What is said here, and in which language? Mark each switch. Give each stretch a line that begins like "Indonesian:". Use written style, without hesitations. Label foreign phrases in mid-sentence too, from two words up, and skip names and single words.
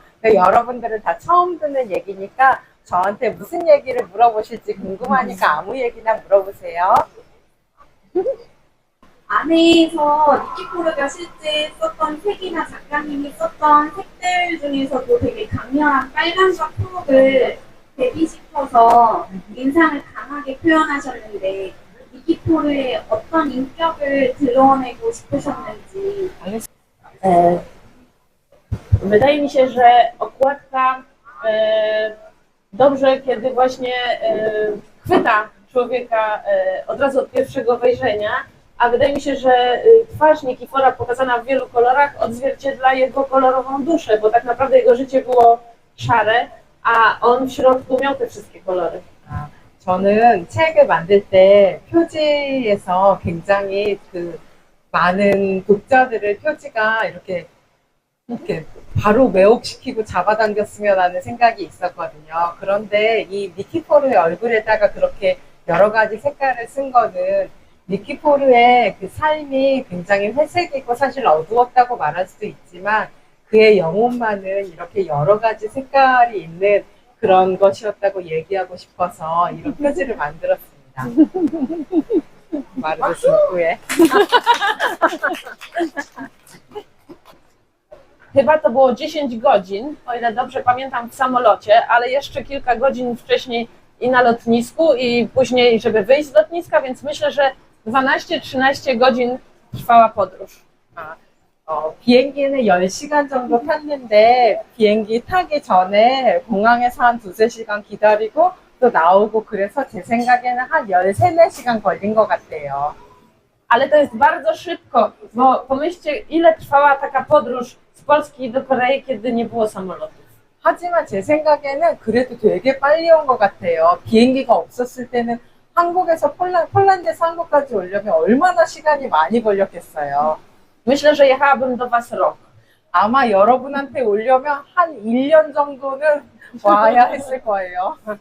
Korean: 근데 여러분들은 다 처음 듣는 얘기니까 저한테 무슨 얘기를 물어보실지 궁금하니까 아무 얘기나 물어보세요. 안에서 니키포르가 실제 썼던 색이나 작가님이 썼던 색들 중에서도 되게 강렬한 빨간과 초록을 대비시켜서 인상을 강하게 표현하셨는데 니키포르의 어떤 인격을 드러내고 싶으셨는지.
Polish: Wydaje mi się, że okładka dobrze, kiedy właśnie chwyta człowieka od razu od pierwszego wejrzenia, a wydaje mi się, że twarz Nikifora pokazana w wielu kolorach odzwierciedla jego kolorową duszę, bo tak naprawdę jego życie było szare, a on w środku miał te wszystkie kolory.
Korean: 저는 책을 만들 때 표지에서 굉장히 그 많은 독자들을 표지가 이렇게 바로 매혹시키고 잡아당겼으면 하는 생각이 있었거든요. 그런데 이 니키포르의 얼굴에다가 그렇게 여러 가지 색깔을 쓴 거는 니키포르의 그 삶이 굉장히 회색이고 사실 어두웠다고 말할 수도 있지만 그의 영혼만은 이렇게 여러 가지 색깔이 있는 그런 것이었다고 얘기하고 싶어서 이런 표지를 만들었습니다. 마르도 후에
Polish: Chyba to było 10 godzin, o ile dobrze pamiętam, w samolocie, ale jeszcze kilka godzin wcześniej i na lotnisku, i później, żeby wyjść z lotniska, więc myślę, że 12-13 godzin trwała podróż.
Korean: 비행기는 10시간 정도 탔는데 비행기 타기 전에 공항에서 한 2-3시간 기다리고 또 na오고 그래서 제 생각에는 한 13-14시간 걸린 것 같아요.
Polish: Ale to jest bardzo szybko, bo pomyślcie, ile trwała taka podróż z Polski do Korei, kiedy nie było samolotów.
Korean: 하지만 제 생각에는 그래도 되게 빨리 온 것 같아요. 비행기가 없었을 때는 한국에서 폴란드에서 한국까지 오려면 얼마나 시간이 많이 걸렸겠어요.
Polish: Myślę, że jechałabym do Was rok.
Korean: 아마 여러분한테 오려면 한 1년 정도는 와야 했을 거예요.